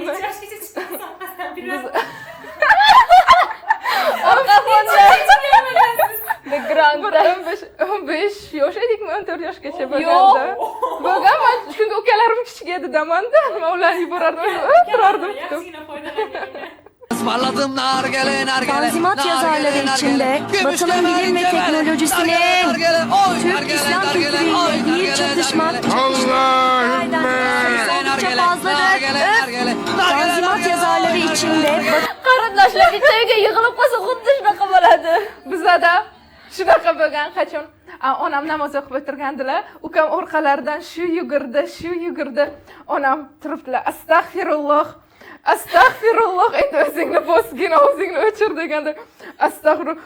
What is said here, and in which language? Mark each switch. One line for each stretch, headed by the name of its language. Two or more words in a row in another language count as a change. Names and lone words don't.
Uzbek: Necha yoshgacha chiqqansiz orqasidan bilmadim. Backgroundda 15 yosh edikmi, 14 yoshgacha bo'lganda. Bo'lgan, men chunki ukalarim kichik edi damanda, men ularni yuborardim, turardim kutib. Yaxshigina foydalangan.
Turkish: Tanzimat yazarları içinde Batı'nın bilim ve teknolojisinin Türk İslam kültürüyle bir çatışma oldukça fazladır. Tanzimat yazarları içinde
Uzbek: qarindoshlar bitta uyga yig'ilib qolsa xuddi shunaqa bo'ladi. Bizada shunaqa bo'lgan qachon onam namoz o'qib o'tirgandilar, ukam orqalaridan shu yugurdi. Onam turibdilar, astag'firulloh. Astag'firulloh, endi o'zingni bosgin, o'zingni o'chir deganda, astag'firulloh.